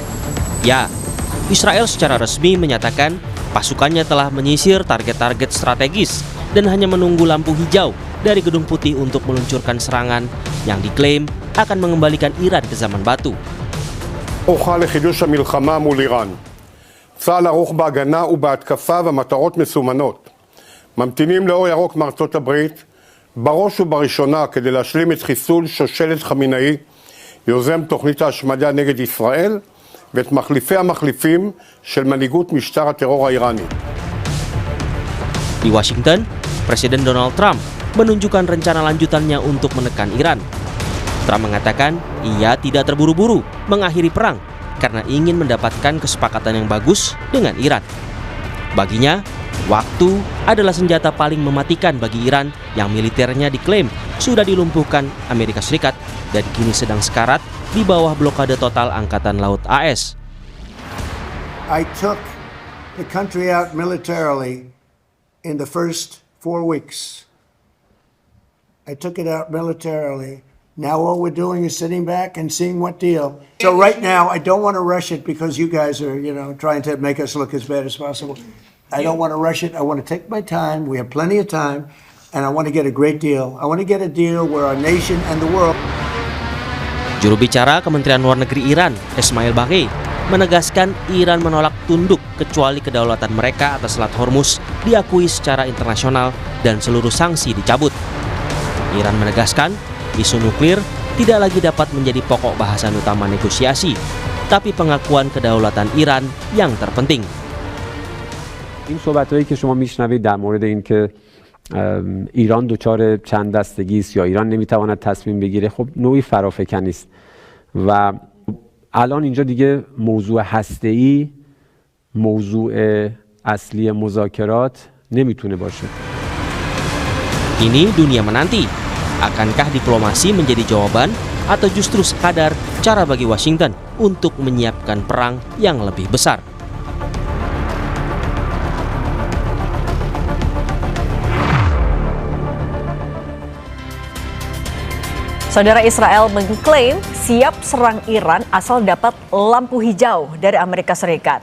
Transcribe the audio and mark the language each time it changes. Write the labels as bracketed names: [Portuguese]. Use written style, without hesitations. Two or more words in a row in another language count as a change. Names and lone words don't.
[Indonesian] Ya, Israel secara resmi menyatakan pasukannya telah menyisir target-target strategis dan hanya menunggu lampu hijau dari Gedung Putih untuk meluncurkan serangan yang diklaim akan mengembalikan Iran ke zaman batu. [Hebrew] הוכרע לחידוש המלחמה מול איראן. צה"ל ערוך בהגנה ובהתקפה ומטרות מסומנות. ממתינים לאור ירוק מארצות הברית, בראש ובראשונה כדי להשלים את חיסול שושלת חמינאי, יוזם תוכנית ההשמדה נגד ישראל, ואת מחליפי המחליפים של מנהיגות משטר הטרור האיראני. [Indonesian] Di Washington, Presiden Donald Trump menunjukkan rencana lanjutannya untuk menekan Iran. Trump mengatakan ia tidak terburu-buru mengakhiri perang karena ingin mendapatkan kesepakatan yang bagus dengan Iran. Baginya, waktu adalah senjata paling mematikan bagi Iran yang militernya diklaim sudah dilumpuhkan Amerika Serikat dan kini sedang sekarat di bawah blokade total Angkatan Laut AS. [English] I took the country out militarily in the first 4 weeks. I took it out militarily. Now all we're doing is sitting back and seeing what deal. So right now, I don't want to rush it because you guys are, trying to make us look as bad as possible. I don't want to rush it. I want to take my time. We have plenty of time. And I want to get a great deal. I want to get a deal where our nation and the world. [Indonesian] Juru bicara Kementerian Luar Negeri Iran, Ismail Baghei, menegaskan Iran menolak tunduk kecuali kedaulatan mereka atas Selat Hormuz diakui secara internasional dan seluruh sanksi dicabut. Iran menegaskan isu nuklir tidak lagi dapat menjadi pokok bahasan utama negosiasi, tapi pengakuan kedaulatan Iran yang terpenting. [Persian] این صحبت‌هایی که شما میشنوید در مورد اینکه ایران دچار چند دستگی است یا ایران نمیتواند تصمیم بگیره، خب نوعی فرافکنی است و الان اینجا دیگه موضوع هسته‌ای موضوع اصلی مذاکرات نمیتونه باشه. [Indonesian] Kini dunia menanti, akankah diplomasi menjadi jawaban atau justru sekadar cara bagi Washington untuk menyiapkan perang yang lebih besar? Saudara, Israel mengklaim siap serang Iran asal dapat lampu hijau dari Amerika Serikat.